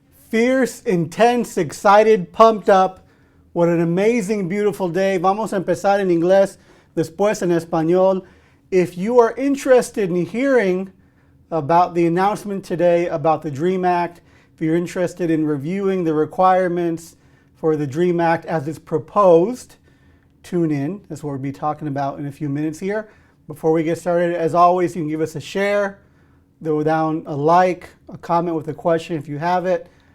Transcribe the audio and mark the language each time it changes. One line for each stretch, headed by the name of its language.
English: Fierce, intense, excited, pumped up. What an amazing, beautiful day.
Spanish: Vamos a empezar en inglés, después en español.
English: If you are interested in hearing about the announcement today about the DREAM Act, if you're interested in reviewing the requirements for the DREAM Act as it's proposed, tune in. That's what we'll be talking about in a few minutes here. Before we get started, as always, you can give us a share, throw down a like, a comment with a question if you have it.